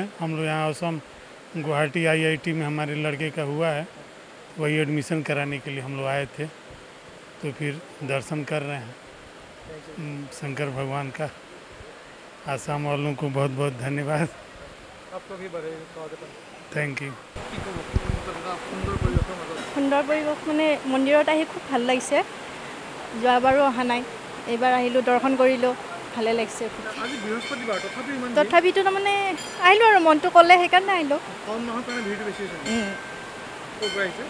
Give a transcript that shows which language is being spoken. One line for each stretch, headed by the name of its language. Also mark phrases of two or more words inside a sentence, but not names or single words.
Hindi: हम लोग यहाँ असम गुवाहाटी IIT में हमारे लड़के का हुआ है, वही एडमिशन कराने के लिए हम लोग आए थे, तो फिर दर्शन कर रहे हैं शंकर भगवान का। आसाम वालों को बहुत बहुत धन्यवाद। आपको भी बड़े स्वागत है।
English: thank you.
Assamese: সুন্দৰ পৰিৱেশ মানে মন্দিৰত আহি খুব ভাল লাগিছে। যোৱাবাৰো অহা নাই, এইবাৰ আহিলোঁ, দৰ্শন কৰিলোঁ, ভালে লাগিছে। আজি বৃহস্পতিবাৰ তথাপিও ইমান তথাপিতো তাৰমানে আহিলোঁ আৰু মনটো ক'লে সেইকাৰণে আহিলোঁ। শাওণ মাহৰ কাৰণে ভিৰটো বেছি হৈছে। ক'ৰ পৰা আহিছে?